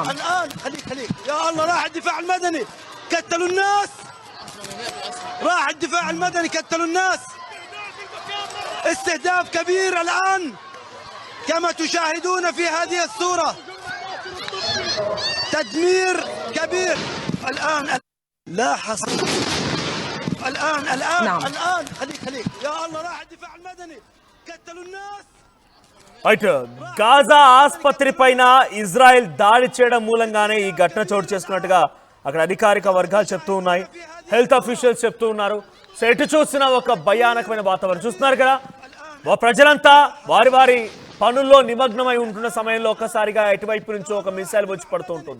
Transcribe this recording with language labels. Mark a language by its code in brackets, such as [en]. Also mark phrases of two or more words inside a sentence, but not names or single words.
[ar] الآن خليك يا الله راح الدفاع المدني كتلوا الناس، راح الدفاع المدني كتلوا الناس، استهداف كبير الآن كما تشاهدون في هذه الصورة، تدمير كبير الآن لا حصر الآن نعم. الآن خليك يا الله راح الدفاع المدني كتلوا الناس. [te] రైట్, గాజా ఆసుపత్రి పైన ఇజ్రాయెల్ దాడి చేయడం మూలంగానే ఈ ఘటన చోటు చేసుకున్నట్టుగా అక్కడ అధికారిక వర్గాలు చెప్తూ ఉన్నాయి, [en] health officials [te] చెప్తూ ఉన్నారు. సో ఎటు చూసినా ఒక భయానకమైన వాతావరణం చూస్తున్నారు కదా. ప్రజలంతా వారి వారి పనుల్లో నిమగ్నమై ఉంటున్న సమయంలో ఒక్కసారిగా ఎటువైపు నుంచో ఒక మిసైల్ వచ్చి పడుతూ ఉంటుంది.